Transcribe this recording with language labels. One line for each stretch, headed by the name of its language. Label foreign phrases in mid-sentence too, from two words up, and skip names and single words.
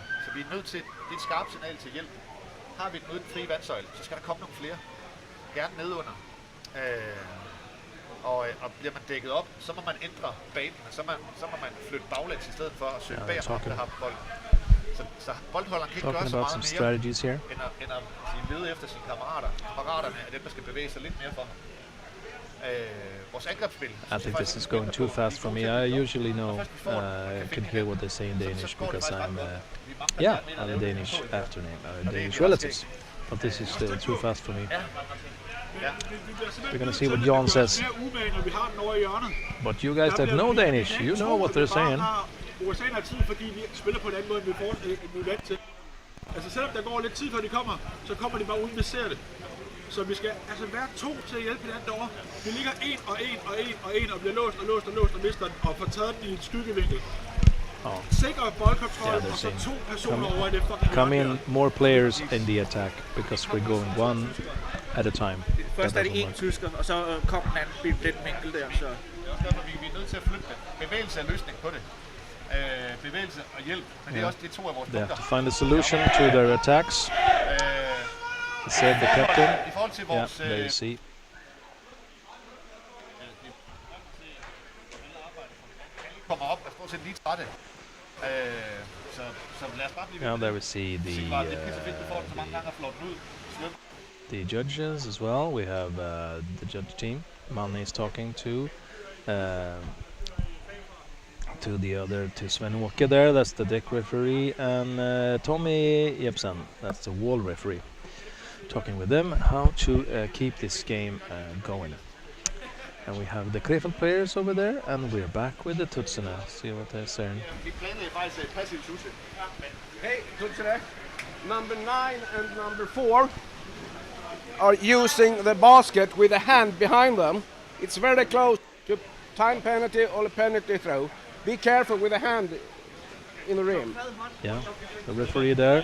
Danish: Så vi er nødt til, det er et skarpt signal til hjælp. Har vi den ude i den frie vandsøjle, så skal der komme nogle flere. Gerne nedunder. Og bliver man dækket op, så må man ændre banen, så må man flytte baglæns i stedet for at søge bag ham, der har bolden. Så boldholderen kan ikke gøre
English: Talking
Danish: så
English: about
Danish: meget
English: some
Danish: mere,
English: strategies here.
Danish: end at lede efter sine kammerater. Kammeraterne er dem, der skal bevæge sig lidt mere for ham. Vores angrebsspil.
English: I think this is going too fast for me. I usually can hear what they say in Danish because I'm a Danish after name, Danish relatives. but this is too fast for me.
Danish: Ja.
English: We're gonna see what Jan says.
Danish: Mere umage, når vi har den over i hjørnet.
English: But you guys that know Danish, you know what they're saying.
Danish: USA har tid, fordi vi spiller på en anden måde, end vi er vant til. Altså selvom der går lidt tid, før de kommer, så kommer de bare uden, vi ser det. Så vi skal altså være 2 til at hjælpe hinanden derovre. Vi ligger 1 og bliver låst og mister den, og får taget den i en skyggevinkel. Sikker boldkontrol, og så 2 personer over i det fucking
English: Come in more players in the attack, because we're going one at a time.
Danish: Først er det en tysker, og så kom den anden lidt vinkel der. Så. Det er også derfor, vi er nødt til at flytte det. Bevægelse er løsning på det. Bevægelse og hjælp, men det er også de 2 af vores
English: They have
Danish: punkter.
English: to find a solution to their attacks. He said the captain.
Danish: I forhold til
English: Yeah,
Danish: vores...
English: there you see.
Danish: kommer op og stort set lige trætte. Så lad os bare blive
English: Now there we see
Danish: Det er pisse fedt, du får den så mange gange og flår den ud.
English: the judges as well. We have the judge team. Manne is talking to Sven Åke there. That's the deck referee, and Tommy Jepsen. That's the wall referee. Talking with them how to keep this game going. And we have the Krefeld players over there, and we're back with the Tutsene. See what they're saying.
Danish: Vi planlagde faktisk passiv tusse.
English: Hey, Tutsene. Number 9 and number 4 are using the basket with a hand behind them. It's very close to time penalty or a penalty throw. Be careful with the hand in the rim. Yeah, the referee there.